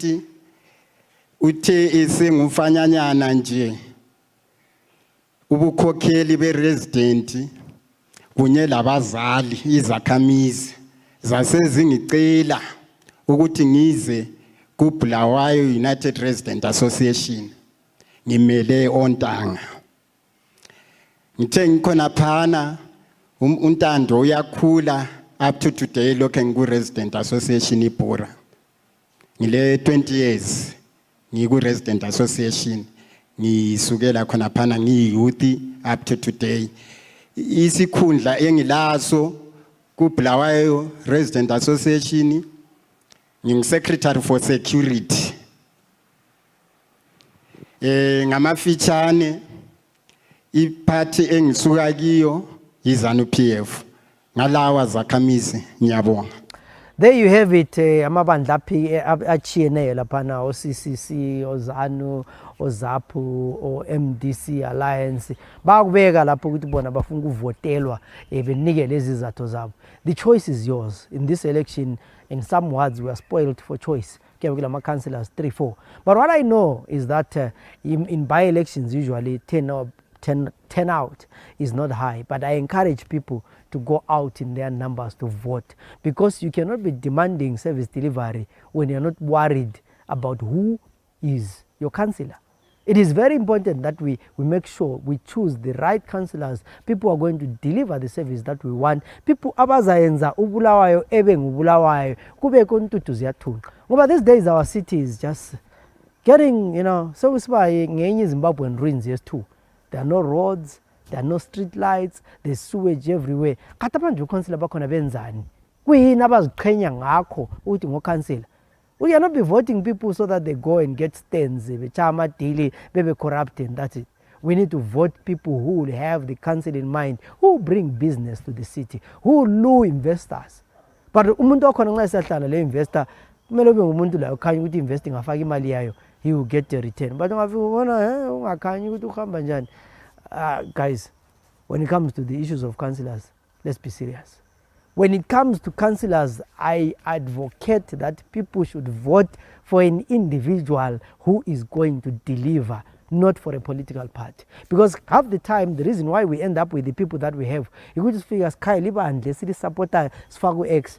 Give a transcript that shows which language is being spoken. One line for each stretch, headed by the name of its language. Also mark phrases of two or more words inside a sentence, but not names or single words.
North Ndebele: Uthe esengufanyanyana nje ubukhokheli beresident kunye labazali izakhamizi zasezingicela ukuthi ngize kuBulawayo United Resident Association ngimele ontanga. Ngithe ngikhona phana uNtando uyakhula
English: up to today
North Ndebele: lokho ngiku Resident Association iBhura. Ngile 20 years ngiku Resident Association ngisukela khona phana ngiyouth
English: up to today.
North Ndebele: Isikhundla engilaso kuBulawayo Resident Association ngingu-Secretary for Security. Ngamafitshane iphathi engisuka kiyo iZANU-PF ngalawa zakhamizi ngiyabonga.
English: There you have it,
North Ndebele: amabandla achiyeneyo laphana o-CCC, o-ZANU, o-ZAPU, o-MDC Alliance bakubeka lapho ukuthi bona bafuna ukuvotelwa benike lezi zatho zabo.
English: The choice is yours. In this election, in some words, we are spoiled for choice. Councillors 3-4. But what I know is that in by-elections usually turnout is not high. But I encourage people to go out in their numbers to vote, because you cannot be demanding service delivery when you're not worried about who is your councillor. It is very important that we make sure we choose the right councillors, people who are going to deliver the service that we want.
North Ndebele: People abazayenza uBulawayo ebe nguBulawayo kube kontutu ziyathunqa.
English: Ngoba these days our city is just getting, so
North Ndebele: usiba ngenye
English: Zimbabwean ruins yes too. There are no roads, there are no street lights, there's sewage everywhere.
North Ndebele: Kata manje uCouncillor bakhona benzani? Kuyini abaziqhenya ngakho ukuthi ngoCouncillor?
English: We cannot be voting people so that they go and get stands, bechama daily, bebe corrupt, and that's it. We need to vote people who will have the council in mind, who bring business to the city, who lure investors.
North Ndebele: But umuntu okhona nxa esahlala le investor kumele ube ngumuntu la ukhanya ukuthi investing afaka imali yayo,
English: he will get a return.
North Ndebele: But ungafika ubona ungakhanyi ukuthi uhamba njani.
English: Guys, when it comes to the issues of councillors, let's be serious. When it comes to councillors, I advocate that people should vote for an individual who is going to deliver, not for a political party. Because half the time, the reason why we end up with the people that we have, you could just figure, Sky Liba and the city supporter, Sfago X.